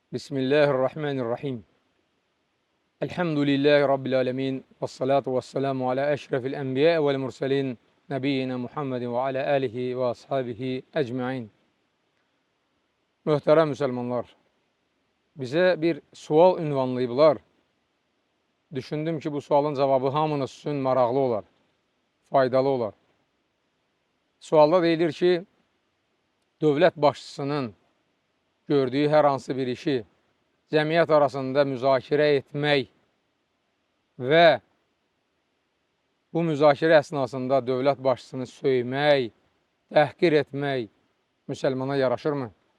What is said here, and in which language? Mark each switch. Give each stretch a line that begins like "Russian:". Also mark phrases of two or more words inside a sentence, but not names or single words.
Arabic: بسم الله الرحمن الرحيم. الحمد لله رب العالمين. والصلاة والسلام على أشرف الأنبياء والمرسلين. نبينا محمد وعلى آله وأصحابه أجمعين.
Azerbaijani: Möhtərəm müsəlmanlar, bizə bir sual ünvanlayıblar. Düşündüm ki, bu sualın cavabı hamınız üçün maraqlı olar, faydalı olar. Sualda deyilir ki, dövlət başçısının gördüyü hər hansı bir işi cəmiyyət arasında müzakirə etmək və bu müzakirə əsnasında dövlət başçısını söymək, təhqir etmək müsəlmana yaraşırmı?